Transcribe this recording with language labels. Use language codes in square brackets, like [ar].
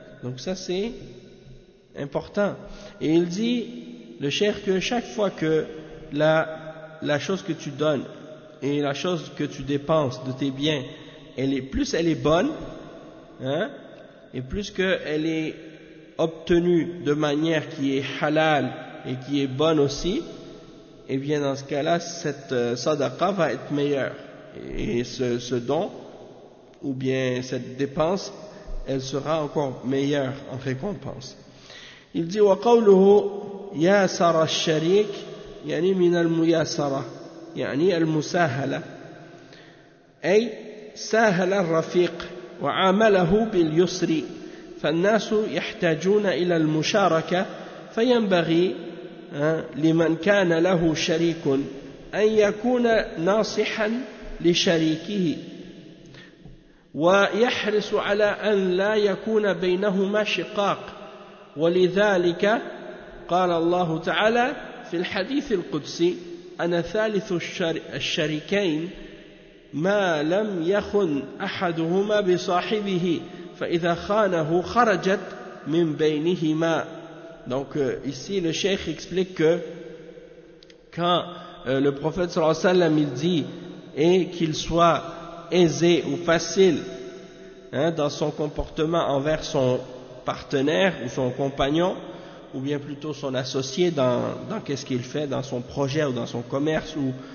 [fr] Donc ça, c'est important. Et il dit, le cher, que chaque fois que la chose que tu donnes et la chose que tu dépenses de tes biens, elle est bonne, hein, et plus qu'elle est obtenue de manière qui est halal et qui est bonne aussi, eh bien dans ce cas-là, cette sadaqa va être meilleure. Et ce don, ou bien cette dépense, elle sera encore meilleure en récompense. Il dit, [ar] وَقَوْلُهُ يَا سَرَ الشَّرِيكِ يعني من المياسرة يعني المساهلة أي ساهل الرفيق وعامله باليسر فالناس يحتاجون إلى المشاركة فينبغي لمن كان له شريك أن يكون ناصحا لشريكه ويحرص على أن لا يكون بينهما شقاق ولذلك قال الله تعالى في الحديث القدسي أنا ثالث الشريكين ما لم يخن أحدهما بصاحبه فإذا خانه خرجت من بينهما. [fr] Donc ici le cheikh explique que quand le prophète sallallahu alayhi wa sallam il dit et qu'il soit aisé ou facile dans son comportement envers son partenaire ou son compagnon ou bien plutôt son associé dans qu'est-ce qu'il fait dans son projet ou dans son commerce ou